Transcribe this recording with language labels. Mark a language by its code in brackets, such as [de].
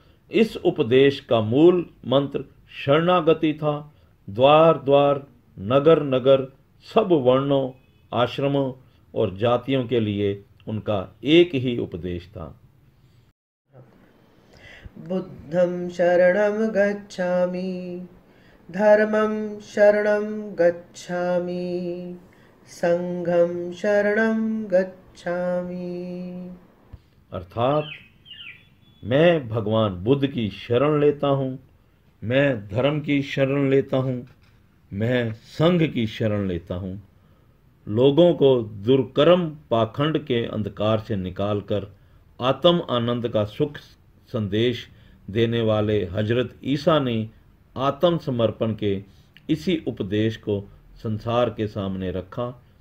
[hi] इस उपदेश का मूल मंत्र शरणागति था। द्वार द्वार, नगर नगर, सब वर्णों, आश्रमों और जातियों के लिए उनका एक ही उपदेश था। [pi] बुद्धं शरणं गच्छामि, धर्मं शरणं गच्छामि, संघं शरणं गच्छामि। [hi] अर्थात मैं भगवान बुद्ध की शरण लेता हूँ, मैं धर्म की शरण लेता हूँ, मैं संघ की शरण लेता हूँ। लोगों को दुर्कर्म पाखंड के अंधकार से निकालकर आत्म आनंद का सुख संदेश देने वाले हजरत ईसा ने आत्मसमर्पण के इसी उपदेश को संसार के सामने रखा।